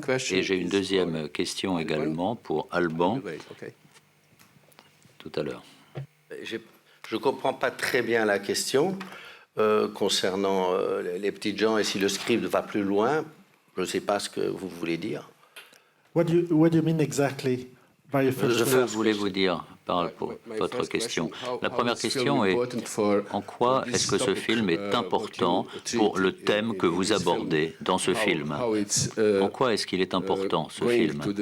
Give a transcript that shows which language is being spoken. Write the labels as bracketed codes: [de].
[fr] Et j'ai une deuxième question également pour Alban, tout à l'heure. Je ne comprends pas très bien la question concernant les petites gens et si le script va plus loin. Je ne sais pas ce que vous voulez dire. [en] what do you mean exactly by your first [fr] Que voulez-vous dire par votre question? La première question est en quoi est-ce que ce film est important pour le thème que vous abordez dans ce film? En quoi est-ce qu'il est important, ce film?